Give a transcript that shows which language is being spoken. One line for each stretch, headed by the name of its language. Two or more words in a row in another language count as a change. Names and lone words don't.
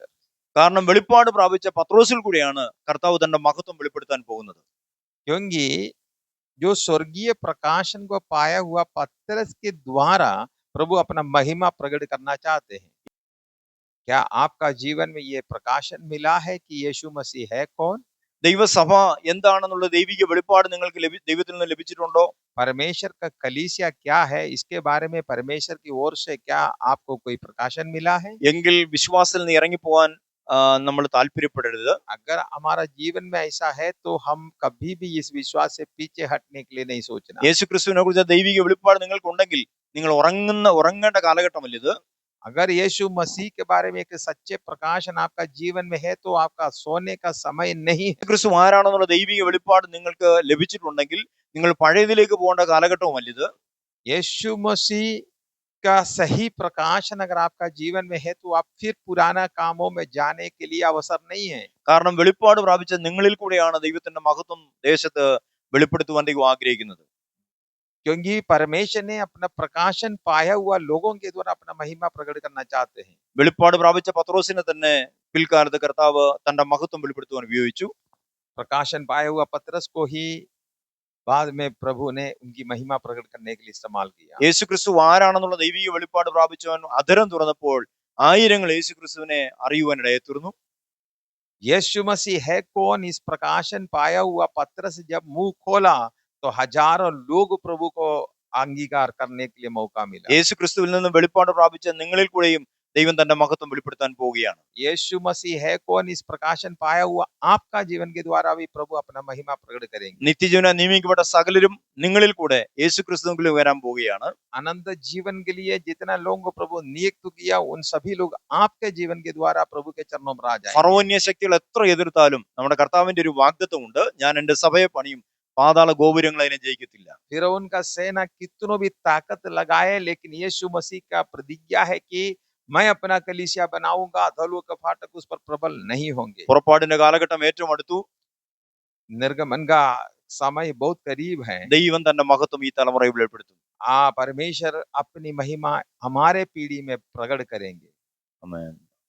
Malayalam: കാരണം വെളിപ്പാട് പ്രാപിച്ച പത്രോസിൽ കൂടിയാണ് കർത്താവ് തന്റെ മഹത്വം വെളിപ്പെടുത്താൻ പോകുന്നത്.
Hindi: क्योंकि जो स्वर्गीय प्रकाशन को पाया हुआ पतरस के द्वारा प्रभु अपना महिमा प्रकट करना चाहते हैं। क्या आपका जीवन में ये प्रकाशन मिला है कि यीशु मसीह है कौन?
Malayalam: ദൈവസഭ എന്താണെന്നുള്ള ദൈവിക വെളിപ്പാട് നിങ്ങൾക്ക് ദൈവത്തിൽ നിന്ന് ലഭിച്ചിട്ടുണ്ടോ?
Hindi: परमेश्वर का कलीसिया क्या है, इसके बारे में परमेश्वर की ओर से क्या आपको कोई प्रकाशन मिला है?
Malayalam: എങ്കിൽ വിശ്വാസത്തിൽ നിന്ന് ഇറങ്ങിപ്പോവാൻ നമ്മൾ താല്പര്യപ്പെടരുത്.
Hindi: अगर हमारा जीवन में ऐसा है तो हम कभी भी इस विश्वास से पीछे हटने के लिए नहीं सोचना।
Malayalam: യേശുക്രിസ്തുവിനെ കുറിച്ച് ദൈവിക വെളിപ്പാട് നിങ്ങൾക്കുണ്ടെങ്കിൽ നിങ്ങൾ ഉറങ്ങേണ്ട കാലഘട്ടമല്ല ഇത്.
Hindi: अगर यीशु मसीह के बारे में एक सच्चे प्रकाशन आपका जीवन में है तो आपका सोने का समय नहीं है।
Malayalam: ക്രിസ്തു ആരാണെന്നുള്ള ദൈവിക വെളിപ്പാട് നിങ്ങൾക്ക് ലഭിച്ചിട്ടുണ്ടെങ്കിൽ നിങ്ങൾ പഴയതിലേക്ക് പോകേണ്ട കാലഘട്ടവുമല്ല ഇത്.
Hindi: यीशु मसीह का सही प्रकाशन अगर आपका जीवन में है तो आप फिर पुराना कामों में जाने के लिए अवसर नहीं है।
Malayalam: കാരണം വെളിപ്പാട് പ്രാപിച്ച നിങ്ങളിൽ കൂടെയാണ് ദൈവത്തിന്റെ മഹത്വം ദേശത്ത് വെളിപ്പെടുത്തുവാൻ ദൈവം ആഗ്രഹിക്കുന്നത്.
Hindi: क्योंकि परमेश्वर ने अपना प्रकाशन पाया हुआ लोगों के द्वारा अपना महिमा प्रकट करना चाहते हैं।
Malayalam: വെളിപ്പാട് പ്രാപിച്ച പത്രോസിനെ തന്നെ പിൽക്കാലത്ത് കർത്താവ് തന്റെ മഹത്വം വെളിപ്പെടുത്തുവാൻ ഉപയോഗിച്ചു.
Hindi: प्रकाशन पाया हुआ पतरस को ही बाद में प्रभु ने उनकी महिमा प्रकट करने के लिए इस्तेमाल किया।
Malayalam: യേശുക്രിസ്തു ആരാണെന്നുള്ള ദൈവിക വെളിപ്പാട് പ്രാപിച്ചവൻ അധരം തുറന്നപ്പോൾ ആയിരങ്ങൾ യേശുക്രിസ്തുവിനെ അറിയുവാൻ ഇടയായിത്തീർന്നു.
Hindi: यीशु मसीह है कौन इस प्रकाशन पाया हुआ पतरस जब मुंह खोला तो हजारों लोग प्रभु को अंगीकार करने के लिए मौका मिला।
Malayalam: യേശുക്രിസ്തുവിൽ നിന്ന് വെളിപ്പാട് പ്രാപിച്ച നിങ്ങളിൽ കൂടെയും ദൈവം തന്റെ മഹത്വം വെളിപ്പെടുത്താൻ പോവുകയാണ്.
Hindi: यीशु मसीह है कौन इस प्रकाशन पाया हुआ आपका जीवन के द्वारा भी प्रभु अपना महिमा प्रकट करेंगे।
Malayalam: നിത്യജീവന നിയമിക്കപ്പെട്ട സകലരും നിങ്ങളിൽ കൂടെ യേശുക്രിസ്തുവിൽ വരാൻ പോവുകയാണ്.
Hindi: अनंत जीवन के लिए जितना लोगों को प्रभु नियुक्त किया उन सभी लोग आपके जीवन के द्वारा प्रभु के चरणों में आ जाएंगे।
Malayalam: ഫറവോന്യ ശക്തികൾ എത്ര എതിർത്താലും നമ്മുടെ കർത്താവിന്റെ ഒരു വാഗ്ദത്തമുണ്ട്, ഞാൻ എന്റെ സഭയെ പണിയും, പാതാള ഗോപുരങ്ങൾ അതിനെ ജയിക്കത്തില്ല.
Hindi: फिर उनका सेना कितनों भी ताकत लगाए लेकिन यीशु मसीह का प्रतिज्ञा है कि मैं अपना कलीसिया बनाऊंगा, अधोलोक के फाटक उस पर प्रबल नहीं होंगे।
Malayalam: പുറപ്പാടിന്റെ കാലഘട്ടം ഏറ്റവും അടുത്തു.
Hindi: निर्गमन का समय बहुत करीब है।
Malayalam: ദൈവം തന്റെ മഹത്വം ഈ തലമുറയിൽ വെളിപ്പെടുത്തും.
Hindi: परमेश्वर अपनी महिमा हमारे पीढ़ी में प्रकट करेंगे।
Malayalam: ആമേൻ.